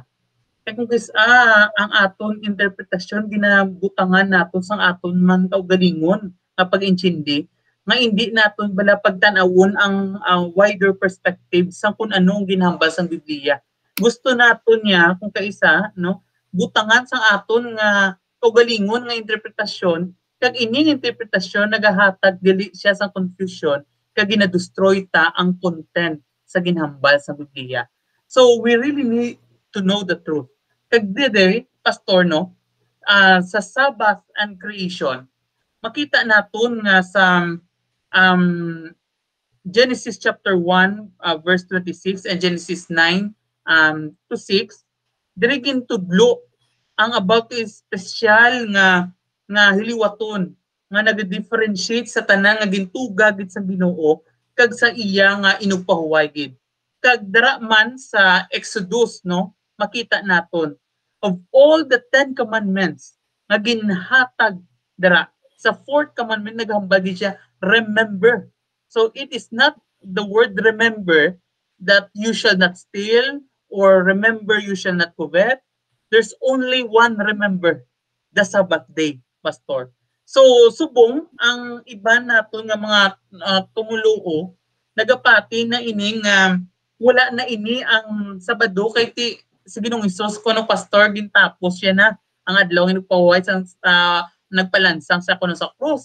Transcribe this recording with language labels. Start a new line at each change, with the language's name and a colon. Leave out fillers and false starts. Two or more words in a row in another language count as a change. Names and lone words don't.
Hiligaynon: Kaya kung ang aton interpretasyon ginabutangan naton sang aton man kaugalingon nga pag-intindi nga hindi naton bala pagtan-awon ang
English: wider perspective
Hiligaynon: sang kung anong ginhambal sang Biblia. Gusto naton niya kung kaisa no butangan sang aton nga kaugalingon nga interpretasyon kag ining interpretasyon nagahatag dili siya sang confusion kag ginadestroy ta ang content sa ginhambal sa Biblia.
English: So we really need to know the truth.
Hiligaynon: Kag dede, Pastor, no, sa
English: Sabbath and creation,
Hiligaynon: makita naton nga sa Genesis chapter 1 verse 26 and Genesis 9 to 6, diri gintudlo ang about special nga hiliwaton nga nag-differentiate sa tanang nga gintuga gid sa Ginoo kag sa iya nga inugpahuway gid. Kag dara man sa Exodus no makita naton
English: of all the 10 commandments
Hiligaynon: nga ginhatag dara sa
English: 4th commandment
Hiligaynon: naghambal gid siya remember.
English: So it is not the word remember that you shall not steal or remember you shall not covet. There's only one remember, the Sabbath day, Pastor.
Hiligaynon: So subong ang iban naton nga mga tumuluo nagapati na ining wala na ini ang Sabado kay si Ginoong Hesus kuno Pastor gintapos siya na ang adlaw nga nagpahuway sa nagpalansang sa kuno sa krus.